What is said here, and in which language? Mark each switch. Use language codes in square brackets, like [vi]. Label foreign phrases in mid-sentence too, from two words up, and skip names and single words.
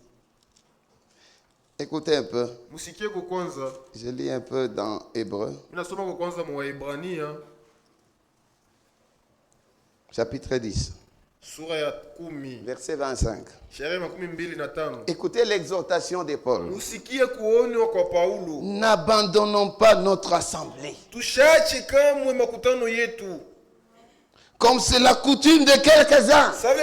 [fr] Écoutez un peu. [sw] Musikie kwa kwanza. [fr] Je lis un peu dans Hébreu, [sw] Ninasoma kwa kwanza mwa Waebrania [fr] chapitre 10. Verset 25. Écoutez l'exhortation de Paul. N'abandonnons pas notre assemblée, comme c'est la coutume de quelques-uns.